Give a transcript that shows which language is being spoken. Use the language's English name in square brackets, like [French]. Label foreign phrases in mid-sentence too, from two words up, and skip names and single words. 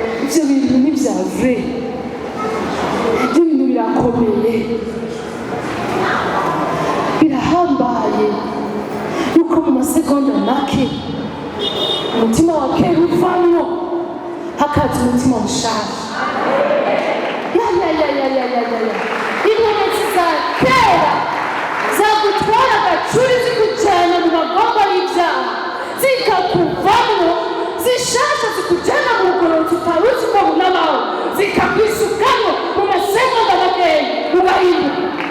[Rundi] Ivyo bintu ni vya vrai. Ivyo bintu birakomeye. Birahambaye. Yuko mu masegonda make, umutima wa kera uvamwo, hakaza umutima mushasha. Ya, ya, ya, ya, ya, ya, ya, ya. Inkomezi za kera zagutwara agacuri zikujana mu magomba y'ivyaha, zikakuvamwo, zishasha zikujana mu bugororotsi utari uzi ko bunabaho, zikakwisukamo mu masegonda makeya, ugahinduka.